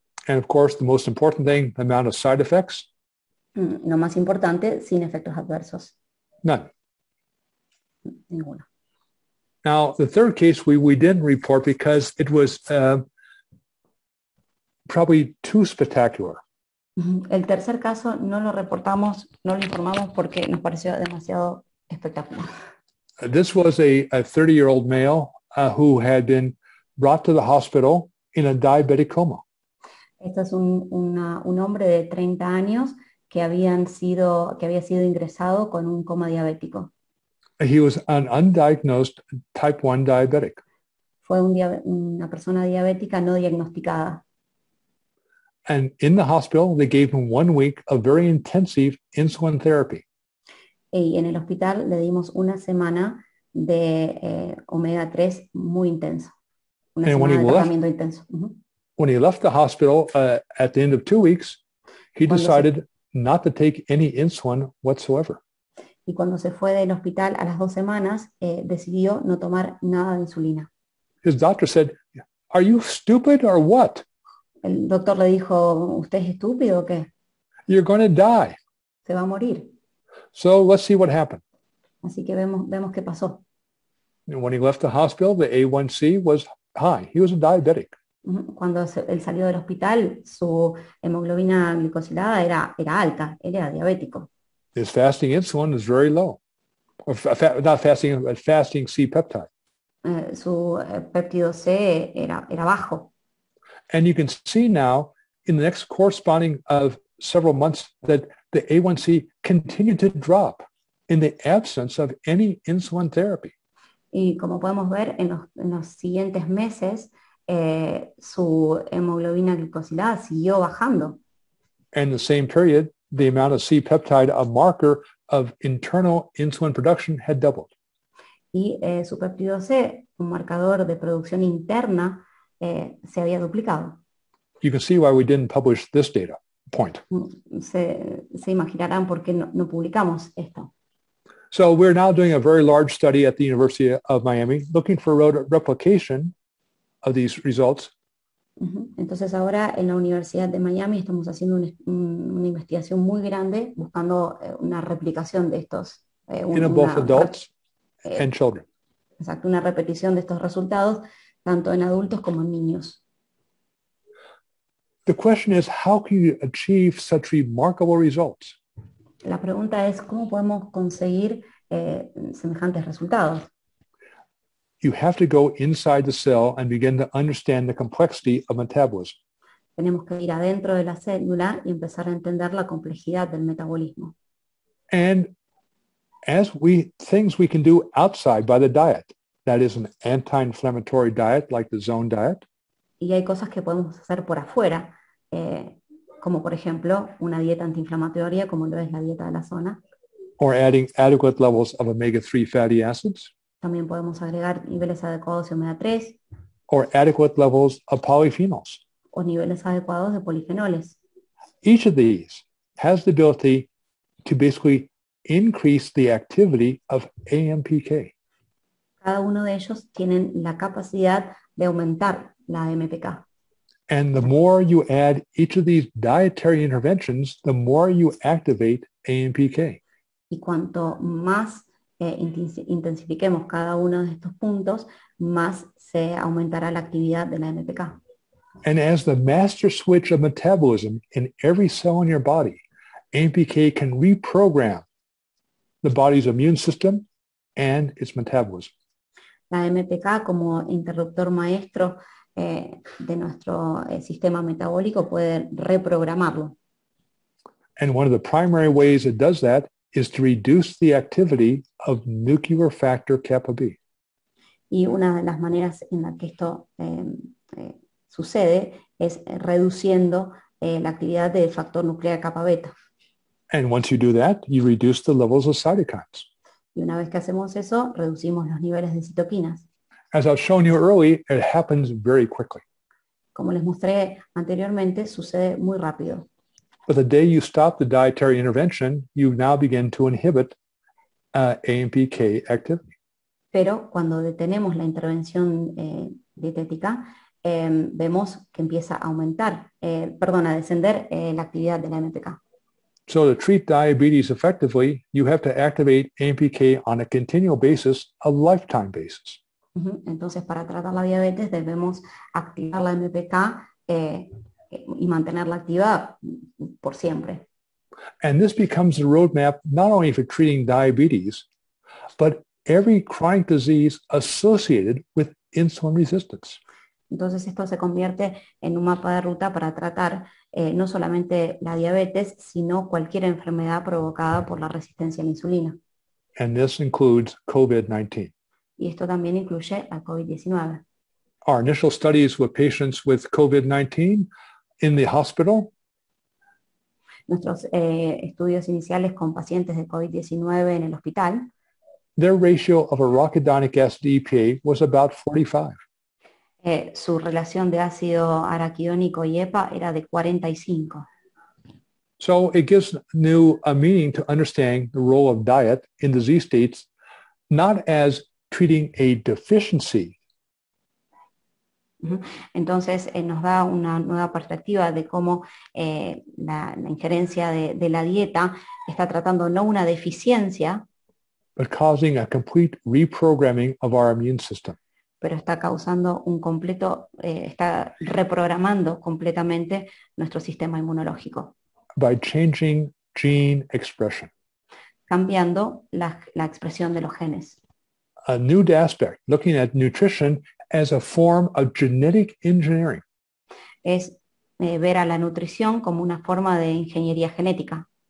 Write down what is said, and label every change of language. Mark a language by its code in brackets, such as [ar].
[en] And of course, the most important thing, the amount of side effects. [es] Lo más importante, sin efectos adversos. [en] None. [es] Ninguno. [en] Now, the third case we didn't report because it was probably too spectacular. [es] El tercer caso no lo reportamos, no lo informamos porque nos pareció demasiado espectacular. [en] This was a 30-year-old male who had been brought to the hospital in a diabetic coma. [es] Este es un hombre de 30 años que había sido ingresado con un coma diabético. [en] He was an undiagnosed type 1 diabetic. [es] Fue una persona diabética no diagnosticada. [en] And in the hospital, they gave him 1 week of very intensive insulin therapy. [es] Y en el hospital le dimos una semana de omega 3 muy intenso. Una [en] And when [es] semana [en] he [es] de [en] left- [es] tratamiento intenso. [en] When he left the hospital at the end of 2 weeks, he [es] Cuando se- [en] decided not to take any insulin whatsoever. [es] Y cuando se fue del hospital a las 2 semanas, decidió no tomar nada de insulina. [en] His doctor said, "Are you stupid or what? [es] El doctor le dijo, ¿usted es estúpido o qué? [en] You're going to die." [es] Se va a morir. [en] So let's see what happened. [es] Así que vemos qué pasó. [en] And when he left the hospital, the A1C was high. He was a diabetic. [es] Cuando él salió del hospital, su hemoglobina glicosilada era alta, él era diabético. [en] His fasting insulin is very low. Or not fasting, but fasting C-peptide. [es] Su péptido C era bajo. [en] And you can see now in the next corresponding of several months that the A1C continued to drop in the absence of any insulin therapy. [es] Y como podemos ver en los siguientes meses, su hemoglobina glicosilada siguió bajando. [en] And in the same period, the amount of C-peptide, a marker of internal insulin production, had doubled. [es] Y su péptido C, un marcador de producción interna, se había duplicado. [en] You can see why we didn't publish this data point. [es] Se imaginarán por qué no publicamos esto. [en] So we're now doing a very large study at the University of Miami, looking for replication of these results. [es] Entonces ahora en la Universidad de Miami estamos haciendo una investigación muy grande buscando una replicación de estos. [en] In both adults and children. [es] Exacto, una repetición de estos resultados tanto en adultos como en niños. [en] The question is, how can you achieve such remarkable results? [es] La pregunta es, ¿cómo podemos conseguir semejantes resultados? [en] You have to go inside the cell and begin to understand the complexity of metabolism. [es] Tenemos que ir adentro de la célula y empezar a entender la complejidad del metabolismo. [en] And things we can do outside by the diet, that is an anti-inflammatory diet like the zone diet. [es] Y hay cosas que podemos hacer por afuera, como por ejemplo una dieta antiinflamatoria como lo es la dieta de la zona. [en] Or adding adequate levels of omega-3 fatty acids. [es] También podemos agregar niveles adecuados de omega 3. [en] Or adequate levels of polyphenols. [es] O niveles adecuados de polifenoles. [en] Each of these has the ability to basically increase the activity of AMPK. [es] Cada uno de ellos tienen la capacidad de aumentar la AMPK. [en] And the more you add each of these dietary interventions, the more you activate AMPK. [es] Y cuanto más intensifiquemos cada uno de estos puntos, más se aumentará la actividad de la AMPK. [en] And as the master switch of metabolism in every cell in your body, AMPK can reprogram the body's immune system and its metabolism. [es] La AMPK como interruptor maestro de nuestro sistema metabólico puede reprogramarlo. [en] And one of the primary ways it does that is to reduce the activity of nuclear factor kappa B. [es] Y una de las maneras en la que esto sucede es reduciendo la actividad del factor nuclear kappa beta. [en] And once you do that, you reduce the levels of cytokines. [es] Y una vez que hacemos eso, reducimos los niveles de citoquinas. [en] As I've shown you early, it happens very quickly. [es] Como les mostré anteriormente, sucede muy rápido. [en] But the day you stop the dietary intervention, you now begin to inhibit AMPK activity. [es] Pero cuando detenemos la intervención dietética, vemos que empieza a aumentar, a descender la actividad de la AMPK. [en] So to treat diabetes effectively, you have to activate AMPK on a continual basis, a lifetime basis. [es] Entonces, para tratar la diabetes debemos activar la AMPK y mantenerla activa por siempre. [en] And this becomes the roadmap not only for treating diabetes, but every chronic disease associated with insulin resistance. [es] Entonces esto se convierte en un mapa de ruta para tratar no solamente la diabetes, sino cualquier enfermedad provocada por la resistencia a la insulina. [en] And this includes COVID-19. [es] Y esto también incluye al COVID-19. [en] Our initial studies with patients with COVID-19 in the hospital [es] Nuestros estudios iniciales con pacientes de COVID-19 en el hospital, [en] their ratio of arachidonic acid to EPA was about 45. [es] su relación de ácido araquidónico y EPA era de 45. [en] So it gives new meaning to understanding the role of diet in disease states, not as treating a deficiency, [es] Entonces nos da una nueva perspectiva de cómo la injerencia de la dieta está tratando no una deficiencia, [en] but causing a complete reprogramming of our immune system. [es] pero está causando un completo, está reprogramando completamente nuestro sistema inmunológico, [en] By changing gene expression. [es] cambiando la expresión de los genes. [en] A new aspect, looking at nutrition as a form of genetic engineering. [es] Es ver a la nutrición como una forma de ingeniería genética.